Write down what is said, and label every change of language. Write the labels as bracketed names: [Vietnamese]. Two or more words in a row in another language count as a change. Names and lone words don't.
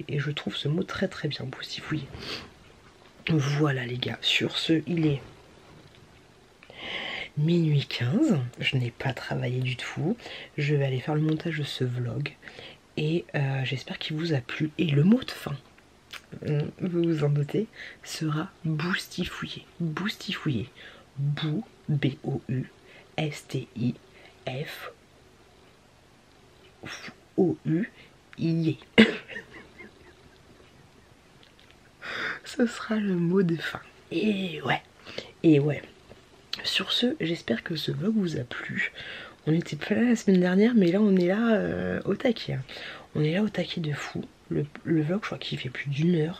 [French] Et je trouve ce mot très très bien, boustifouiller. Voilà les gars, sur ce, il est minuit 15, je n'ai pas travaillé du tout, je vais aller faire le montage de ce vlog et j'espère qu'il vous a plu. Et le mot de fin, vous vous en doutez, sera boustifouiller. Boustifouiller. Bou, B-O-U-S-T-I-F-O-U-I. Ce sera le mot de fin. Et ouais. Sur ce, j'espère que ce vlog vous a plu. On n'était pas là la semaine dernière, mais là on est là au taquet. Hein. On est là au taquet de fou. Le vlog, je crois qu'il fait plus d'1 heure.